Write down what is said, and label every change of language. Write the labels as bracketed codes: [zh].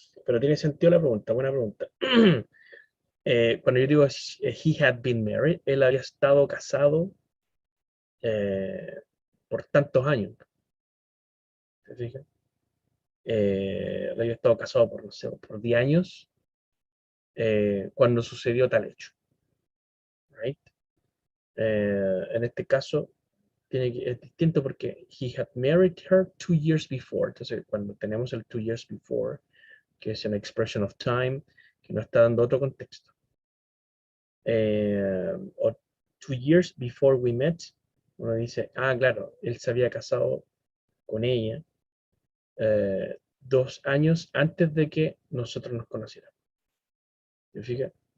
[es] Pero tiene sentido la pregunta, buena pregunta. Cuando yo digo [en] he had been married, [es] él había estado casado por tantos años. ¿Se fijan? Él había estado casado por, no sé, por 10 años cuando sucedió tal hecho. [en] Right? [es] En este caso, es distinto porque [en] he had married her 2 years before. [es] Entonces, cuando tenemos el 2 years before, que es una expression of time, que nos está dando otro contexto. O 2 years before we met, uno dice, claro, él se había casado con ella 2 años antes de que nosotros nos conociéramos. ¿Se fija?